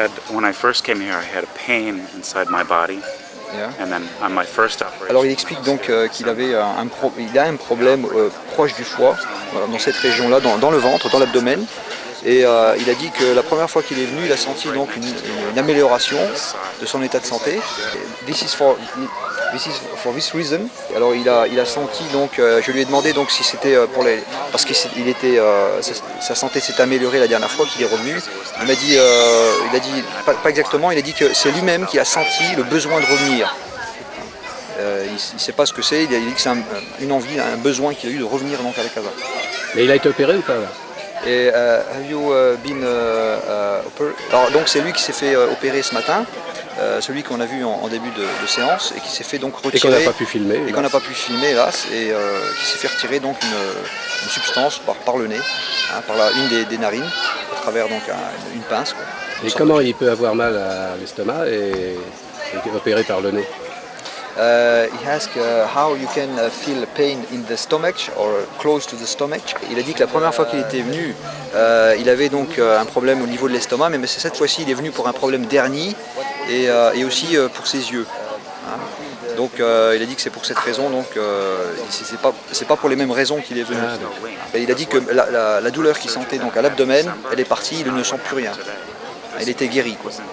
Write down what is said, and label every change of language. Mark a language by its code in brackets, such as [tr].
[en] When I first came here, I had a pain inside my body. Yeah. And then on my first operation. [fr] Alors il explique donc qu'il avait a un problème proche du foie, voilà, dans cette région-là, dans le ventre, dans l'abdomen. Et il a dit que la première fois qu'il est venu, il a senti donc une amélioration de son état de santé. [en] This is for this reason. [fr] Alors il a senti donc, je lui ai demandé donc si c'était parce qu'il était sa santé s'est améliorée la dernière fois qu'il est revenu. Il m'a dit, il a dit pas exactement, il a dit que c'est lui-même qui a senti le besoin de revenir. Il ne sait pas ce que c'est, il a dit que c'est une envie, un besoin qu'il a eu de revenir donc à la Casa. Mais il a été opéré ou pas là? [en] Et have you been operated? [fr] Alors donc c'est lui qui s'est fait opérer ce matin, celui qu'on a vu en début de séance et qui s'est fait donc retirer. Et qu'on n'a pas pu filmer. Et qu'on n'a pas pu filmer hélas, et qui s'est fait retirer donc une substance par le nez, par une des narines, à travers donc une pince. Quoi. Et comment il peut avoir mal à l'estomac et opéré par le nez? [en] He asked how you can feel pain in the stomach or close to the stomach. [fr] Il a dit que la première fois qu'il était venu, il avait donc un problème au niveau de l'estomac, mais cette fois-ci il est venu pour un problème d'hernie et aussi pour ses yeux. Donc il a dit que c'est pour cette raison, donc c'est pas pour les mêmes raisons qu'il est venu. Et il a dit que la douleur qu'il sentait donc à l'abdomen, elle est partie, il ne sent plus rien. Elle était guérie, quoi.